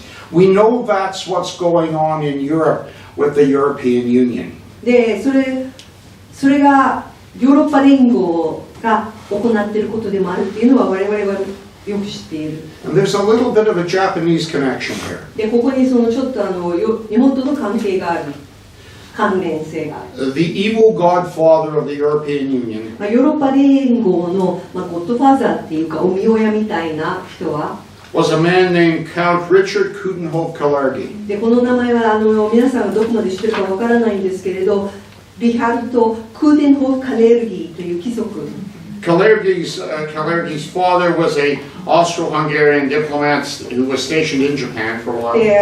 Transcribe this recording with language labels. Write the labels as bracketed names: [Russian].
[English] We know that's what's going on in Europe with the European Union. [Japanese] でそれがヨーロッパ連合が行っていることでもあるっていうのは我々はよく知っている。 [English] And there's a little bit of a Japanese connection here. [Japanese] でここにそのちょっと日本との関係がある、関連性がある。 [English] The evil godfather of the European Union [Japanese] ヨーロッパ連合の、ゴッドファーザーっていうかお見親みたいな人は [English] was a man named Count Richard Coudenhove-Kalergi. [Japanese] でこの名前は皆さんがどこまで知ってるかわからないんですけれど、リハルト・クーデンホフ・カレルギーという貴族。 [English] Kalergi's father was a Austro-Hungarian diplomat who was stationed in Japan for a while.